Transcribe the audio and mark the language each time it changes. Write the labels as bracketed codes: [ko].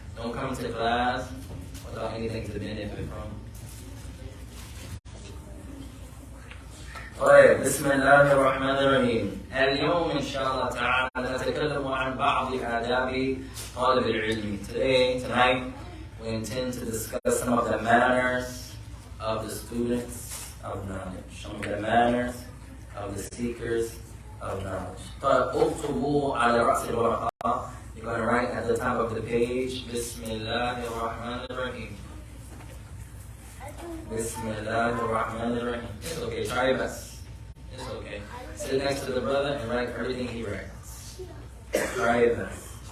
[en] Don't come to class without anything to benefit from. [ar] طيب بسم الله الرحمن الرحيم. اليوم إن شاء الله تعالى نتكلم عن بعض آداب طالب العلم. [en] Tonight, we intend to discuss some of the manners of the students of knowledge, some of the manners of the seekers of knowledge. [ar] طيب اكتبوا على رأس الورقة. [en] You're going to write at the top of the page. [ar] بسم الله الرحمن الرحيم. بسم الله الرحمن الرحيم. [en] It's okay. Try your best. It's okay. Sit next to the brother and write everything he writes. Try your best.